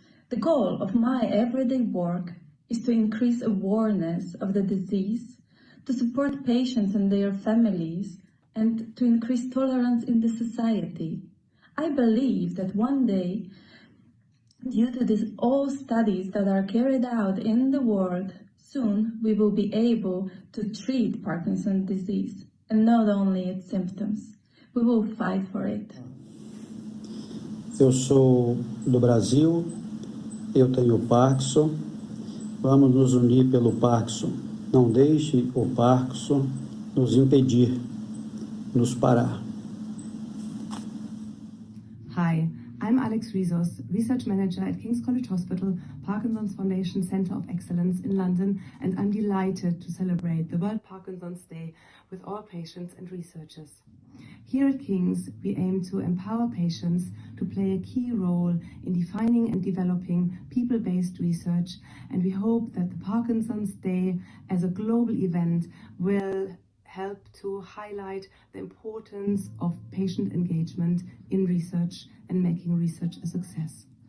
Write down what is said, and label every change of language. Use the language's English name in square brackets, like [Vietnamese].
[English] The goal of my everyday work is to increase awareness of the disease, to support patients and their families, and to increase tolerance in the society. I believe that one day, due to these all studies that are carried out in the world, soon we will be able to treat Parkinson's disease, and not only its symptoms. We will fight for it. [Portuguese] Eu sou do Brasil, eu tenho Parkinson. Vamos nos unir pelo Parkinson. Não deixe o Parkinson nos impedir, nos parar. [English] Hi, I'm Alex Rizos, Research Manager at King's College Hospital, Parkinson's Foundation Centre of Excellence in London, and I'm delighted to celebrate the World Parkinson's Day with all patients and researchers. Here at King's, we aim to empower patients to play a key role in defining and developing people-based research, and we hope that the Parkinson's Day as a global event will help to highlight the importance of patient engagement in research and making research a success.